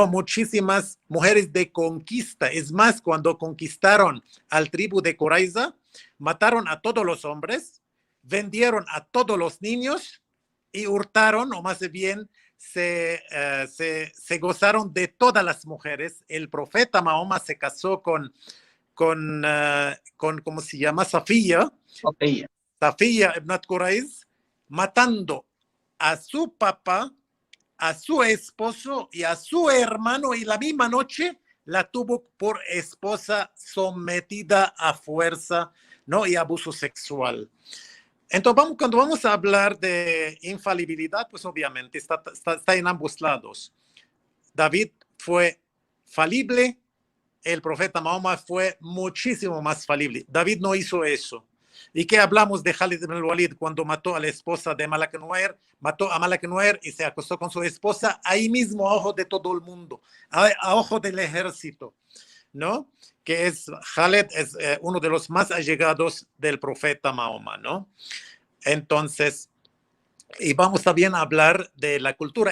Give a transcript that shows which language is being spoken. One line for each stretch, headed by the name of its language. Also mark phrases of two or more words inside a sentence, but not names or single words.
Spanish: Muchísimas mujeres de conquista. Es más, cuando conquistaron al tribu de Coraiza, mataron a todos los hombres, vendieron a todos los niños y hurtaron, o más bien, se gozaron de todas las mujeres. El profeta Mahoma se casó con ¿cómo se llama? Safiya ibn Quraiz, matando a su papá, a su esposo y a su hermano, y la misma noche la tuvo por esposa, sometida a fuerza, ¿no? Y abuso sexual. Entonces, cuando vamos a hablar de infalibilidad, pues obviamente está en ambos lados. David fue falible, el profeta Mahoma fue muchísimo más falible. David no hizo eso. ¿Y qué hablamos de Khalid ibn al-Walid cuando mató a la esposa de Malak Nuer? Mató a Malak Nuer y se acostó con su esposa ahí mismo a ojo de todo el mundo, a ojo del ejército, ¿no? Que es Khalid, es uno de los más allegados del profeta Mahoma, ¿no? Entonces, y vamos también a hablar de la cultura.